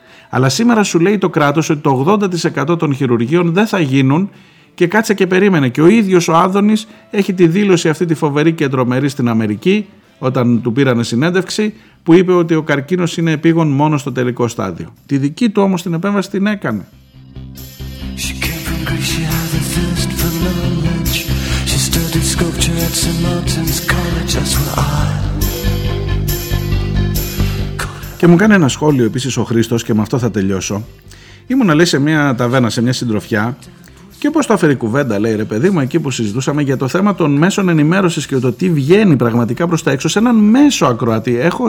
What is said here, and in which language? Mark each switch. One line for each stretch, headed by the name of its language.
Greek: Αλλά σήμερα σου λέει το κράτος ότι το 80% των χειρουργείων δεν θα γίνουν και κάτσε και περίμενε. Και ο ίδιος ο Άδωνης έχει τη δήλωση αυτή τη φοβερή και τρομερή στην Αμερική όταν του πήρανε συνέντευξη, που είπε ότι ο καρκίνος είναι επίγον μόνο στο τελικό στάδιο. Τη δική του όμως την επέμβαση την έκανε.
English: She came from Greece, she had a thirst for knowledge. She studied sculpture at St. Martin's College, that's where I.
Greek: Και μου κάνει ένα σχόλιο επίσης ο Χρήστος και με αυτό θα τελειώσω. Ήμουνα, λέει, σε μια ταβέρνα, σε μια συντροφιά Και πώς το αφαιρεί η κουβέντα, λέει ρε παιδί μου, εκεί που συζητούσαμε για το θέμα των μέσων ενημέρωσης και το τι βγαίνει πραγματικά προς τα έξω σε έναν μέσο ακροατή.